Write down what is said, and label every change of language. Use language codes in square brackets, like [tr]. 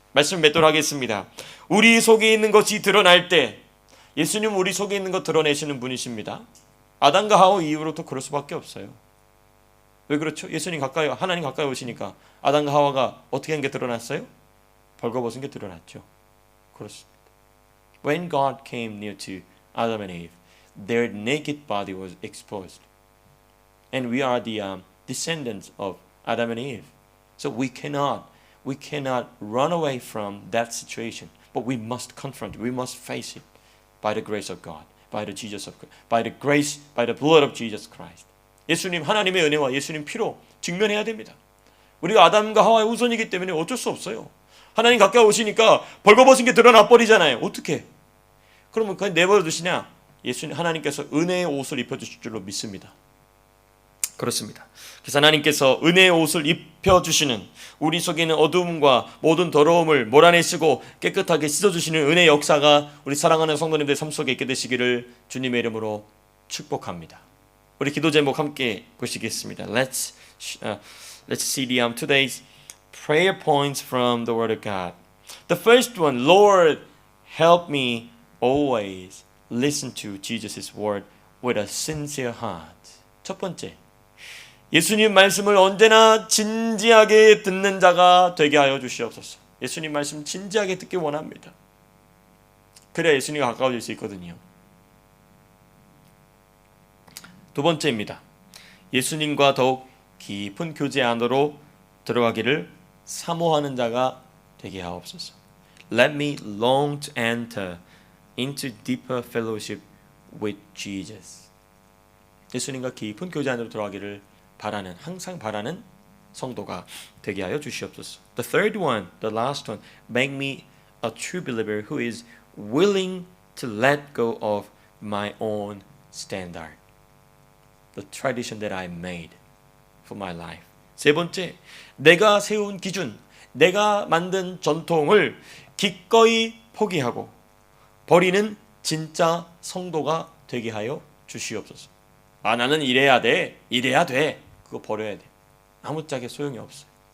[ko] 말씀 맺도록 하겠습니다. 우리 속에 있는 것이 드러날 때 예수님은 우리 속에 있는 것 드러내시는 분이십니다. 아담과 하와 이후로부터 그럴 수밖에 없어요. 왜 그렇죠? 하나님 가까이 오시니까 아담과 하와가 어떻게 한 게 드러났어요? 벌거벗은 게 드러났죠. 그렇습니다. [en] When God came near to Adam and Eve, their naked body was exposed. And we are the descendants of Adam and Eve. So we cannot run away from that situation. But we must confront it. We must face it by the grace of God, by the blood of Jesus Christ. [ko] 예수님, 하나님의 은혜와 예수님 피로 직면해야 됩니다. 우리가 아담과 하와의 후손이기 때문에 어쩔 수 없어요. 하나님 가까이 오시니까 벌거벗은 게 드러나 버리잖아요. 어떻게? 그러면 그냥 내버려 두시냐? 하나님께서 은혜의 옷을 입혀주실 줄로 믿습니다. 그렇습니다. 그래서 하나님께서 은혜의 옷을 입혀주시는 우리 속에 있는 어두움과 모든 더러움을 몰아내시고 깨끗하게 씻어주시는 은혜의 역사가 우리 사랑하는 성도님들 삶 속에 있게 되시기를 주님의 이름으로 축복합니다. 우리 기도 제목 함께 보시겠습니다. [en] Let's see today's prayer points from the Word of God. The first one, Lord, help me always listen to Jesus' word with a sincere heart. [ko] 첫 번째, 예수님 말씀을 언제나 진지하게 듣는 자가 되게 하여 주시옵소서. 예수님 말씀 진지하게 듣기 원합니다. 그래야 예수님과 가까워질 수 있거든요. 두 번째입니다. 예수님과 더욱 깊은 교제 안으로 들어가기를 사모하는 자가 되게 하옵소서. [en] Let me long to enter into deeper fellowship with Jesus. [ko] 예수님과 깊은 교제 안으로 들어가기를 항상 바라는 성도가 되게 하여 주시옵소서. [en] The third one, the last one, make me a true believer who is willing to let go of my own standard, the tradition that I made for my life. [ko] 세 번째, 내가 세운 기준, 내가 만든 전통을 기꺼이 포기하고 버리는 진짜 성도가 되게 하여 주시옵소서. 나는 이래야 돼. 그거 버려야 돼. 아무짝에 소용이 없어요.